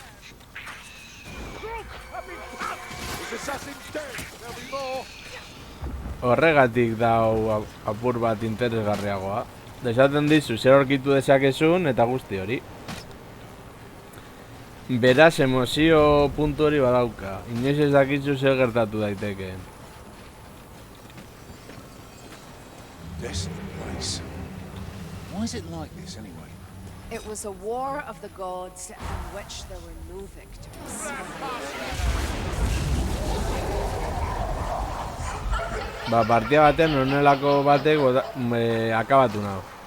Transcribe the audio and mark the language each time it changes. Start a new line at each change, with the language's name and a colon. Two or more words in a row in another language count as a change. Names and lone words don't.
Basque: Horregatik dau apur bat interesgarriagoa. Desaten dizu zer aurkitu dezakezun eta guzti hori. Beraz emozio puntu hori badauka. Inoiz ez dakizu zer gertatu daiteke.
English: Why is it like this, anyway? It was a war of the gods in which there were no victors.
Basque: Ba, partia baten honelako batek akabatu nago.